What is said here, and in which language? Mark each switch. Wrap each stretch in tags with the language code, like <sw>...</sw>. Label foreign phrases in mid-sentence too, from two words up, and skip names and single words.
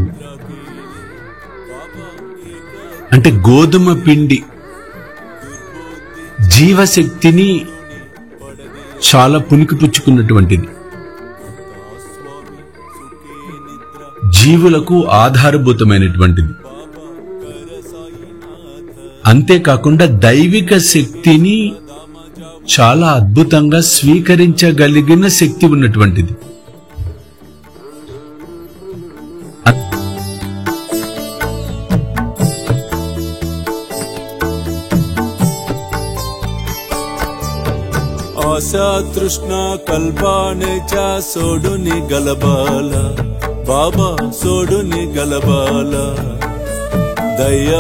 <te>అంటే గోధుమ పిండి జీవశక్తిని చాలా పుణికిపుచ్చుకున్నటువంటిది, జీవులకు ఆధారభూతమైనటువంటిది. అంతేకాకుండా దైవిక శక్తిని చాలా అద్భుతంగా స్వీకరించగలిగిన శక్తి ఉన్నటువంటిది.</te> <mr>आशा तृष्णा कल्पानेच्या सोडूनी गलबाला बाबा सोडूनी गलबाला दया</mr>